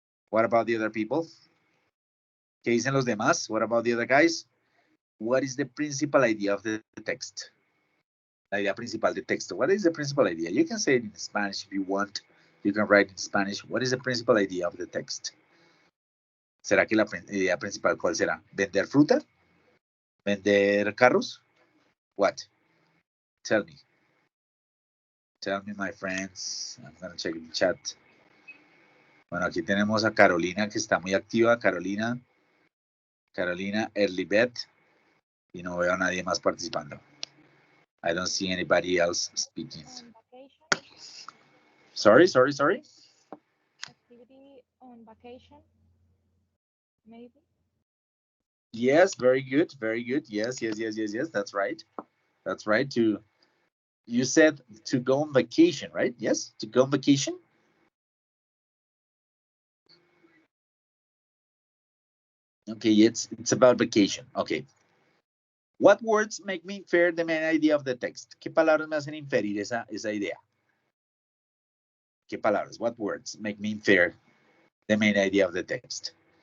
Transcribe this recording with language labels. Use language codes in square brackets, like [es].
[en] What about the other people? [es] ¿Qué dicen los demás? [en] What about the other guys? What is the principal idea of the text? [es] La idea principal del texto. [en] What is the principal idea? You can say it in Spanish if you want. You can write in Spanish. What is the principal idea of the text? [es] ¿Será que la idea principal cuál será? ¿Vender fruta? ¿Vender carros? [en] What? Tell me. Tell me, my friends. I'm going to check the chat. [es] Bueno, aquí tenemos a Carolina que está muy activa. Carolina, Earlybet. Y no veo a nadie más participando. [en] I don't see anybody else speaking. On vacation. Sorry. Activity on vacation. Maybe. Yes, very good. Yes. That's right. You said to go on vacation, right? Yes, to go on vacation. Okay, it's about vacation. Okay. What words make me infer the main idea of the text? [es] ¿Qué palabras me hacen inferir esa idea? ¿Qué palabras? [en] What words make me infer the main idea of the text?